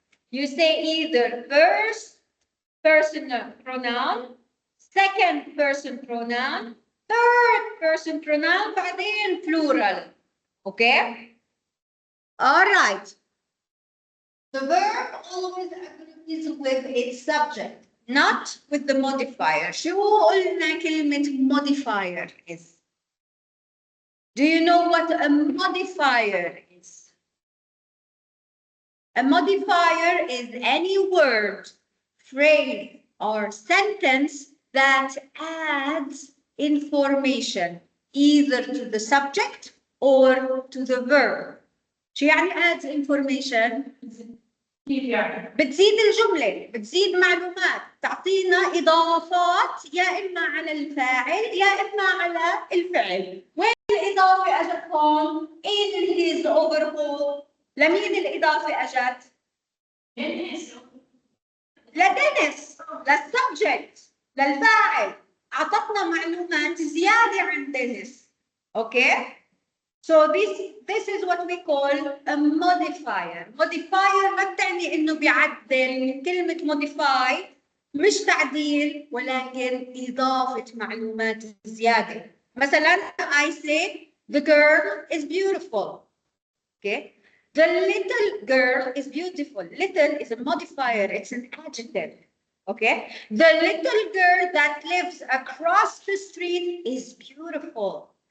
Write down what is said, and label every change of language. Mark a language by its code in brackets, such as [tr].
[en] You say either first person pronoun, second person pronoun, third person pronoun, [ar] بعدين [en] plural. Okay? All right. The verb always agrees with its subject, not with the modifier. [ar] شو قلنا كلمة modifier is? [en] Do you know what a modifier is? A modifier is any word, phrase, or sentence that adds information either to the subject or to the verb. [ar] شو يعني [en] adds information؟ [ar] بتزيد الجملة، بتزيد معلومات، تعطينا إضافات يا إما على الفاعل يا إما على الفعل. وين الإضافة أجت هون؟ إيه اللي [en] is overall؟ [ar] لمين الإضافة أجت؟ لدنس، للسبجكت، للفاعل. أعطتنا معلومات زيادة عن دنس. [en] Okay? So this is what we call a modifier. Modifier [ar] ما بتعني إنه بيعدل. كلمة [en] modify [ar] مش تعديل ولكن إضافة معلومات زيادة. مثلا [en] I say the girl is beautiful. Okay. The little girl is beautiful. Little is a modifier. It's an adjective. Okay. The little girl that lives across the street is beautiful.